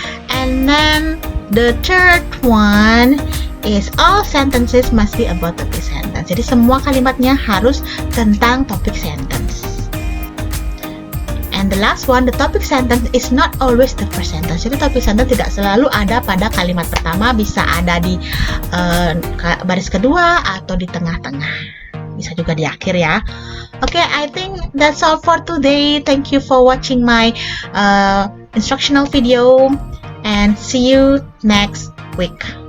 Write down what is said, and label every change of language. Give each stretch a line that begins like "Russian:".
English: And then the third one is all sentences must be about topic sentence.
Indonesian: Jadi semua kalimatnya harus tentang topic sentence.
English: And the last one, the topic sentence is not always the first sentence.
Indonesian: Jadi topic sentence tidak selalu ada pada kalimat pertama, bisa ada di baris kedua atau di tengah-tengah. Bisa juga di akhir ya.
English: Okay, I think that's all for today. Thank you for watching my instructional video and see you next week.